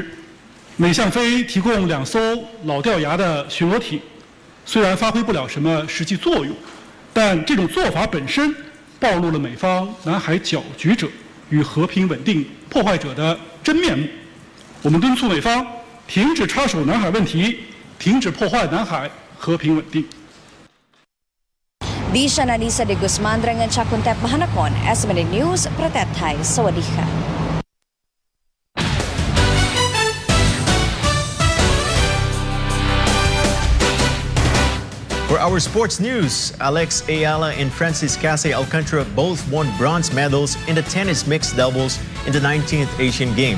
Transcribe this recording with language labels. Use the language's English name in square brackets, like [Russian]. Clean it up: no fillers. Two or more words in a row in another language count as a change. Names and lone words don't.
[Chinese] 美向菲提供2艘老掉牙的巡逻艇，虽然发挥不了什么实际作用，但这种做法本身暴露了美方南海搅局者与和平稳定破坏者的真面目。我们敦促美方停止插手南海问题，停止破坏南海和平稳定。 [Thai] ดิฉันอลิซาเดกุสมันรายงานจากกรุงเทพมหานคร SMN News ประเทศไทยสวัสดีค่ะ [English] For our sports news, Alex Ayala and Francis Casey Alcantara both won bronze medals in the tennis mixed doubles in the 19th Asian Games.